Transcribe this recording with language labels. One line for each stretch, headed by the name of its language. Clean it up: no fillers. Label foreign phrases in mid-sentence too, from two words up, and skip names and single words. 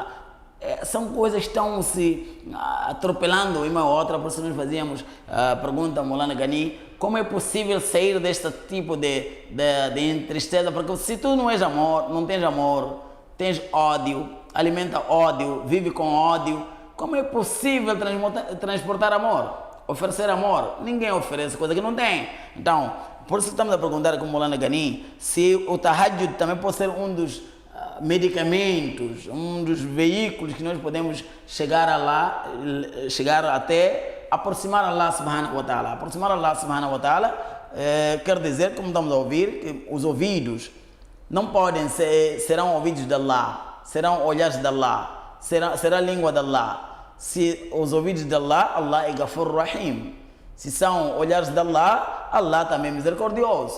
Portuguese: São coisas que estão se atropelando uma ou outra, por isso nós fazíamos pergunta ao Maulana Ghani, como é possível sair deste tipo de tristeza, porque se tu não és amor, não tens amor, tens ódio, alimenta ódio, vive com ódio, como é possível transportar amor, oferecer amor? Ninguém oferece coisa que não tem. Então, por isso estamos a perguntar com o Maulana Ghani se o tahajjud também pode ser um dos medicamentos, um dos veículos que nós podemos chegar até aproximar
Arabic: الله سبحانه و تعالى.
Portuguese: Aproximar
Arabic: الله سبحانه و تعالى
Portuguese: quer dizer, como estamos a ouvir, que os ouvidos não podem serão ouvidos de Allah, serão olhares de Allah, será a língua de Allah. Se os ouvidos de Allah, Allah é
Arabic: غفور رحيم.
Portuguese: Se são olhares de Allah, Allah também é misericordioso.